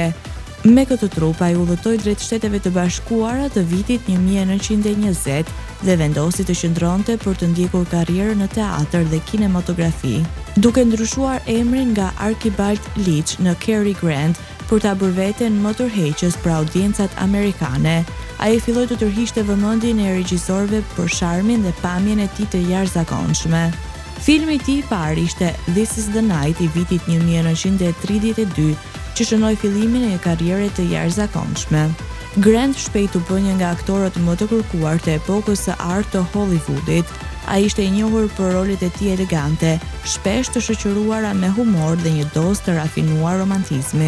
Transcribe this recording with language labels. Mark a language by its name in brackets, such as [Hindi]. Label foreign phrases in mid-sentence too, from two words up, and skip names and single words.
[Albanian] Me këtë trup ai udhëtoi drejt Shteteve të Bashkuara të vitit 1920 dhe vendosi të qëndronte për të ndjekur karrierën në teatr dhe kinematografi, duke ndryshuar emrin nga Archibald Leach në Cary Grant për ta bërë veten më tërheqës për audiencat amerikane. Ai filloi të tërhiqte vëmendjen e regjisorëve për sharmin dhe pamjen e tij të jashtëzakonshme. Filmi i tij i parë ishte This is the Night i vitit 1932, që shënoi fillimin e një karriere të jashtëzakonshme. Grant shpejt u bë një nga aktorët më të kërkuar të epokës së artë të Hollywoodit. Ai ishte i njohur për rolet e tij elegante, shpesh të shoqëruara me humor dhe një dozë të rafinuar romantizmi.